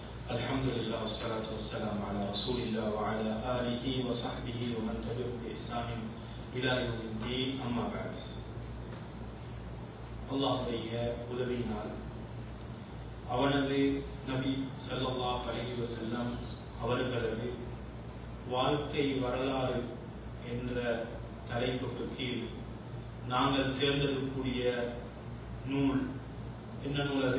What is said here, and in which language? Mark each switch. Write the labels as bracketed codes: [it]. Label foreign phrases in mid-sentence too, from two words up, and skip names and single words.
[ar] الحمد لله والصلاة والسلام على رسول الله وعلى آله وصحبه ومن تبعه بإحسان إلى يوم الدين أما بعد [ta] அல்லாஹ்வுடைய உதவியினால் அவனது நபி [ar] صلى الله عليه وسلم [ta] அவர்களது வாழ்க்கை வரலாறு என்ற தலைப்புக்கு கீழ் நாங்கள் தேர்ந்தெடுக்கக்கூடிய நூல் என்ன நூல் அது?